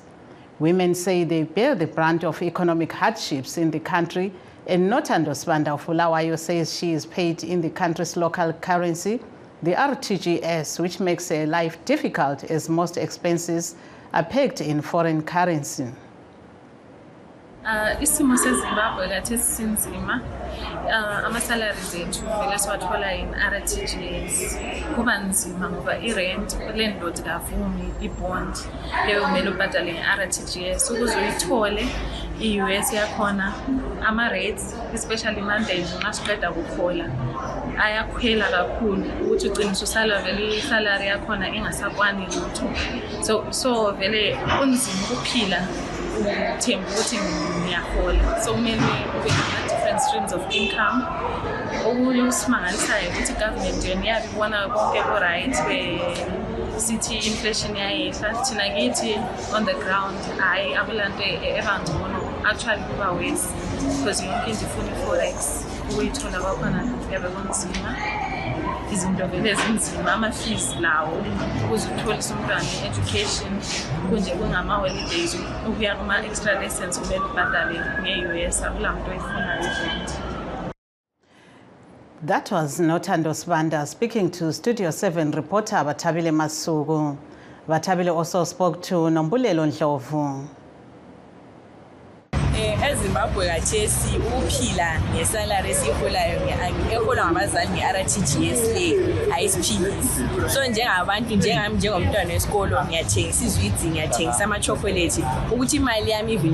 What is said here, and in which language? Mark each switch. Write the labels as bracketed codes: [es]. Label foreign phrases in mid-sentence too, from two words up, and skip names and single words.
[en] Women say they bear the brunt of economic hardships in the country, and Nothando Sibanda of Bulawayo says she is paid in the country's local currency, the RTGS, which makes her life difficult as most expenses are pegged in foreign currency. [nd] Isimo seZimbabwe kathi sinzima ama-salaries ethu vele siwathola in RTGS kuba nzima ngoba i- [en] rent landlord [nd] kavumi i-bond leyo kumele ubhadale nge-RTGS ukuze uyithole i-US yakhona ama-rates especially Monday nxa siqeda kukhola ayakhwela kakhulu ukuthi uqinisa usala vele i-salary yakhona ingasakwani lutho so vele kunzima ukuphila uthemba ukuthi ngiyahola so kumele ube [en] different streams of income [nd] okunye usimangalisayo ukuthi government yona yabibona konke ku-right sithi inflation yayehla thina kithi [en] on the ground [nd] hayi akulanto ebangcono actually kuba [en] worse because [nd] yonke into ifuna i-forex ukuyithola kwakhona yabe kunzima izinto vele zinzima ama-fees lawo ukuze utholise umntwana i-education kunje kungama-holidays ukuya kuma- [en] extra lessons [nd] kumele ubhadale nge-US akula muntu oyifunayo. [en] That was Nothando Sibanda speaking to Studio 7 reporter Bathabile Masuku. Bathabile also spoke to Nombulelo Ndlovu. [nd] eZimbabwe kathesi ukuphila ngesalary esiholayo eholwa ngabazali nge-RTGS le ayisiphilisi so njengabantu njengami njengomntwana wesikolo ngiyathengisa izwidzi ngiyathengisa ama-chocolate ukuthi imali yami even